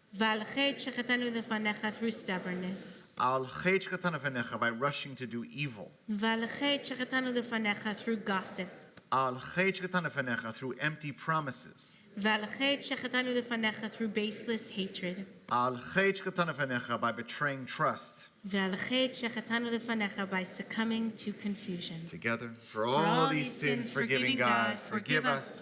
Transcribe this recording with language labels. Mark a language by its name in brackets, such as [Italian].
[Hebrew] ועל חטא שחטאנו לפניך [English] through stubbornness. [Hebrew] Al chet shekatanu v'necha, [English] by rushing to do evil. [Hebrew] ועל חטא שחטאנו לפניך [English] through gossip. [Hebrew] Al chet shekatanu v'necha, [English] through empty promises. [Hebrew] ועל חטא שחטאנו לפניך [English] through baseless hatred. [Hebrew] Al chet shekatanu v'necha, [English] by betraying trust. [Hebrew] ועל חטא שחטאנו לפניך [English] by succumbing to confusion. Together, for all these sins, forgiving God, forgive us,